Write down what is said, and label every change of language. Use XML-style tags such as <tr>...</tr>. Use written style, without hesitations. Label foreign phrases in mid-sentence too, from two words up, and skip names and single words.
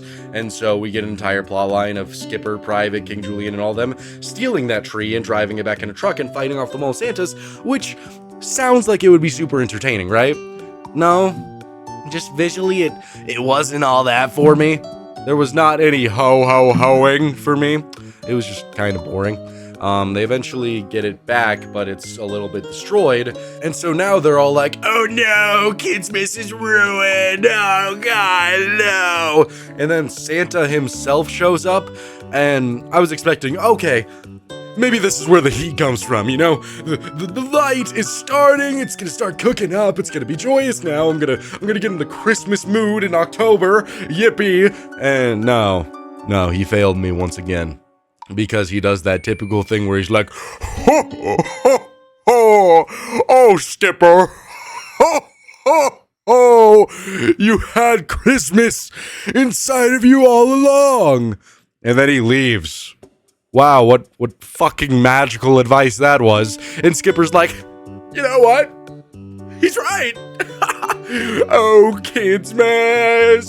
<en>And so we get an entire plot line of Skipper, Private, King Julian, and all them stealing that tree and driving it back in a truck and fighting off the mall Santas, which sounds like it would be super entertaining, right? No, just visually it wasn't all that for me. There was not any ho-ho-hoing for me. It was just kind of boring. They eventually get it back, but it's a little bit destroyed. And so now they're all like, oh no, Kidsmas is ruined. Oh God, no. And then Santa himself shows up, and I was expecting, okay, maybe this is where the heat comes from, you know? The light is starting, it's gonna start cooking up, it's gonna be joyous now, I'm gonna get in the Christmas mood in October, yippee! And no, he failed me once again. Because he does that typical thing where he's like, ho, ho, ho, ho, oh, Skipper, ho, ho, ho, you had Christmas inside of you all along. And then he leaves. Wow, what fucking magical advice that was. And Skipper's like, you know what? He's right. Oh, Kidsmas!</en>